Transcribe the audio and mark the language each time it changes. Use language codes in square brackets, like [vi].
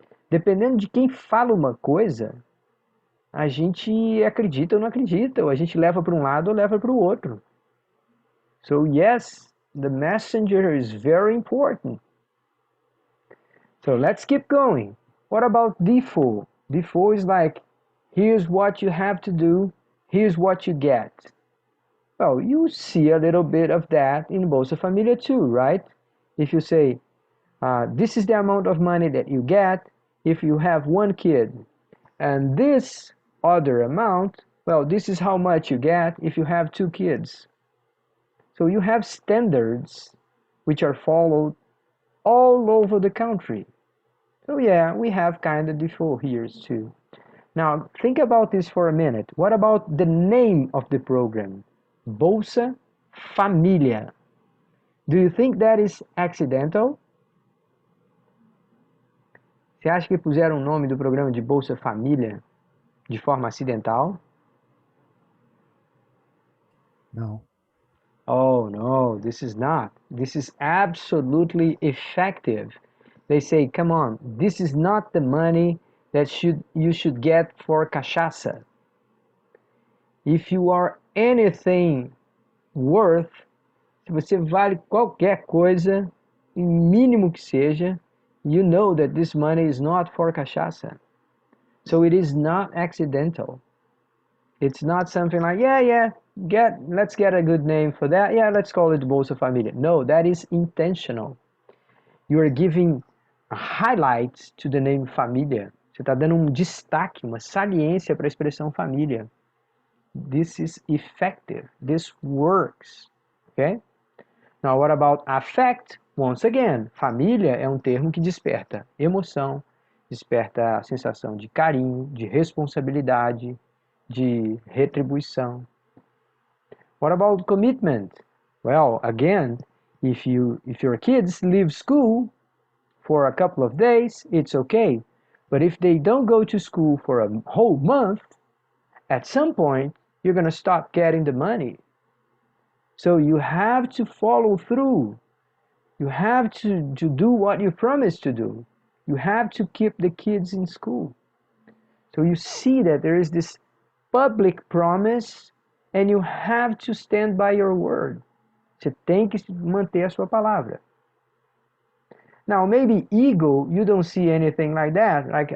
[pt] Dependendo de quem fala uma coisa, a gente acredita ou não acredita, ou a gente leva para um lado ou leva para o outro. [en] So yes, the messenger is very important. So let's keep going. What about default? Default is like, here's what you have to do, here's what you get. Well, you see a little bit of that in Bolsa Família too, right? If you say, this is the amount of money that you get if you have one kid, and this other amount, well, this is how much you get if you have two kids. So you have standards which are followed all over the country. So yeah, we have kind of default here too. Now, think about this for a minute. What about the name of the program? Bolsa Família. Do you think that is accidental? [pt] Você acha que puseram o nome do programa de Bolsa Família de forma acidental? Não. [en] Oh no, this is not. This is absolutely effective. They say, come on, this is not the money that you should get for cachaça. If you are anything worth, [pt] se você vale qualquer coisa, mínimo que seja, [en] you know that this money is not for cachaça. So it is not accidental. It's not something like, let's get a good name for that. Yeah, let's call it Bolsa Família. No, that is intentional. You are giving a highlight to the name família. [pt] Você está dando um destaque, uma saliência para a expressão família. [en] This is effective. This works. Okay? Now, what about affect? [pt] Once again, família é um termo que desperta emoção, desperta a sensação de carinho, de responsabilidade, de retribuição. [en] What about commitment? Well, again, if your kids leave school for a couple of days, it's okay. But if they don't go to school for a whole month, at some point, you're going to stop getting the money. So you have to follow through. You have to do what you promised to do. You have to keep the kids in school. So you see that there is this public promise and you have to stand by your word. [pt] Você tem que manter a sua palavra. [en] Now, maybe ego, you don't see anything like that.